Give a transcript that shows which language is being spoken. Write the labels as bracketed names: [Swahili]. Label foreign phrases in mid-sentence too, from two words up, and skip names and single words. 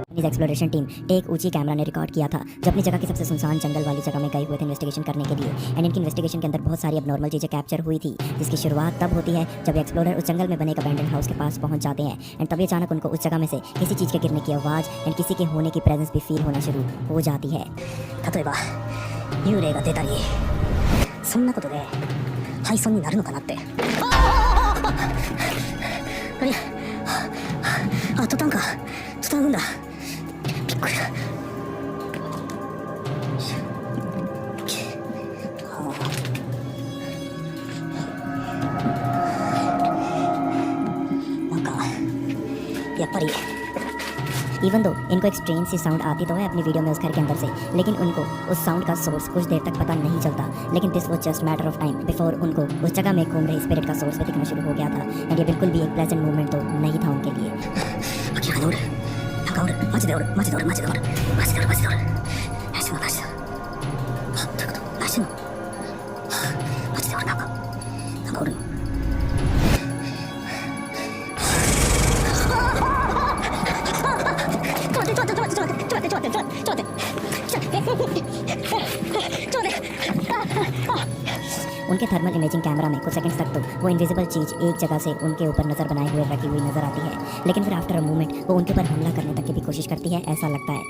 [English] exploration team [Hindi] टेक ऊंची कैमरा ने रिकॉर्ड किया था जब अपनी जगह की सबसे सुनसान जंगल वाली जगह में गए हुए थे इन्वेस्टिगेशन करने के लिए। एंड इनकी इन्वेस्टिगेशन के अंदर बहुत सारी अबनॉर्मल चीज़ें कैप्चर हुई थी, जिसकी शुरुआत तब होती है जब एक्सप्लोरर उस जंगल में बने एक [English] abandoned house [Hindi] के पास पहुंच जाते हैं। एंड तभी अचानक उनको उस जगह में से किसी चीज़ के गिरने की आवाज़ एंड किसी के होने की प्रेजेंस भी फील होना शुरू हो जाती है। [Japanese] 例えば幽霊が出たりそんなことで廃村になるのかなって。あ、トタンか。トタン軍だ。びっくりだ。なんかやっぱり [English] even though [Hindi] इनको एक स्ट्रेंज सी साउंड आती तो है अपनी वीडियो में उस घर के अंदर से, लेकिन उनको उस साउंड का सोर्स कुछ देर तक पता नहीं चलता। लेकिन [English] this was just matter of time before [Hindi] उनको उस जगह में घूम रही स्पिरिट का सोर्स भी दिखना शुरू हो गया था। एंड ये बिल्कुल भी एक प्लेजेंट मोमेंट तो नहीं था उनके लिए। [Japanese] 明らかにおる。なんかおる。マジでおる。マジでおる。マジでおる。マジでおる。マジでおる。何してんの？何してんの？あ、どういうこと？何してんの？マジでおる。なんかおるの。 [Hindi] उनके [English] thermal imaging camera [Hindi] में कुछ सेकंड्स तक तो वो इनविजिबल चीज़ एक जगह से उनके ऊपर नज़र बनाए हुए रखी हुई नजर आती है, लेकिन फिर [English] after a moment [Hindi] वो उनके ऊपर हमला करने तक की भी कोशिश करती है, ऐसा लगता है।